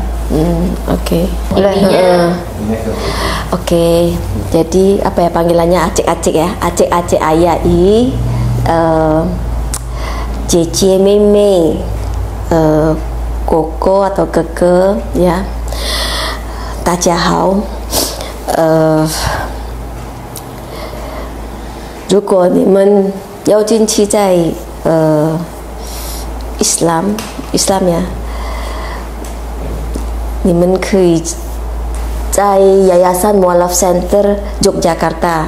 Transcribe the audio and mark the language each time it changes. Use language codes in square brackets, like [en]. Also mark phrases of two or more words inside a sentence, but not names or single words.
[id] Oke. Intinya Oke. Jadi apa ya panggilannya acik-acik ya? Acik-acik ayai, Cici Meme, Koko atau Keke ya. [zh] 大家好，如果你们要进去在Islam呀，你们可以在 Yayasan Mualaf Center Yogyakarta。